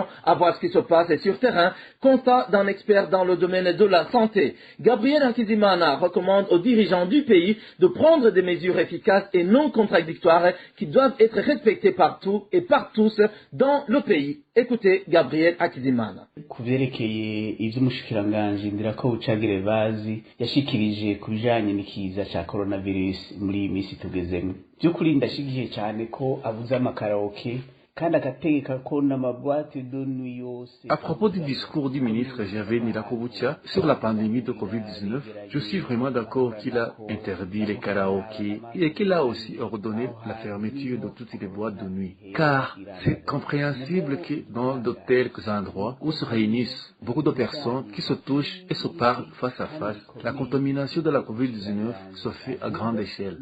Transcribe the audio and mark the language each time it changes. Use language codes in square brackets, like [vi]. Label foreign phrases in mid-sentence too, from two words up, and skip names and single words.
[fr] À voir ce qui se passe sur terrain. Constat d'un expert dans le domaine de la santé. Gabriel Hakizimana recommande aux dirigeants du pays de prendre des mesures efficaces et non contradictoires qui doivent être respectées partout et par tous dans le pays. Écoutez Gabriel Hakizimana. [rn] Kuvyerekeye ivy'umushikiranganji Ndirakobuca Gervasi yashikirije ku bijanye n'ikiza ca coronavirus muri iyi minsi tugezemo. By'ukuri ndashigiye cyane ko avuze amakaraoke kandi agategeka ko n'amabwate [fr] de nuit [rn] yose. [fr] À propos du discours du ministre Gervais Ndirakobuca sur la pandémie de Covid-19, je suis vraiment d'accord qu'il a interdit les karaokés et qu'il a aussi ordonné la fermeture de toutes les boîtes de nuit. Car c'est compréhensible que dans de tels endroits où se réunissent beaucoup de personnes qui se touchent et se parlent face à face, la contamination de la Covid-19 se fait à grande échelle.